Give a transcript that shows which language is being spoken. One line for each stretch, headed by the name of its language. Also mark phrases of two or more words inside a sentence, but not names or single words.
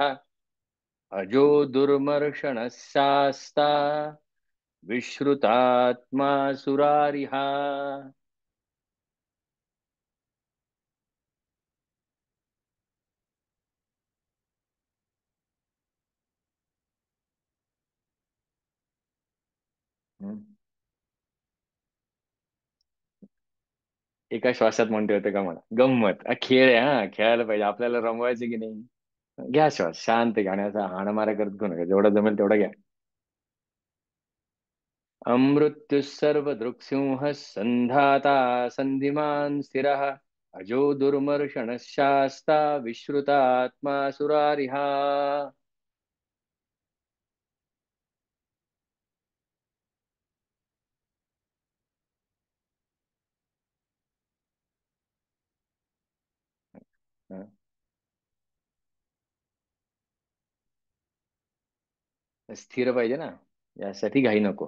Sanskrit: अजो दुर्मर्षण शास्ता विश्रुतात्मा सुरारिहा. हम्म.
Marathi: एका श्वासात म्हणते होते का म्हणा. गंमत खेळ आहे हा, खेळायला पाहिजे आपल्याला, रमवायचे की नाही. घ्या श्वास शांत, गाण्याचा हाणामारा करत घेऊ नका, जेवढा जमेल तेवढा घ्या.
Sanskrit: अमृत्यु सर्व दृक्सिंह संधाता संधिमान स्थिरः. अजो दुर्मर्षण शास्ता विश्रुतात्मा सुरारिहा. हं.
Marathi: स्थिर पाहिजे ना, यासाठी घाई नको.